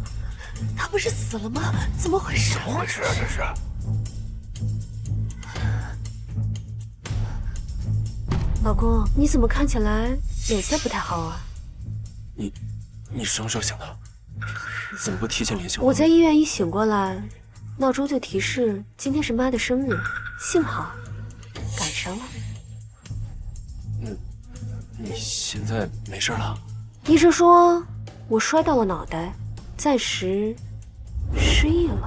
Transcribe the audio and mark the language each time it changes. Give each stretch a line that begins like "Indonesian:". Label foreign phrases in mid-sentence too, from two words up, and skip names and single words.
Chinese: 他不是死了吗？怎么回事？怎么回事啊？这是。老公，你怎么看起来脸色不太好啊？你什么时候醒的？怎么不提前联系我？我在医院一醒過來，鬧鐘就提示今天是媽的生日，幸好趕上了。你現在沒事了？醫生說我摔到了腦袋，暫時失憶了。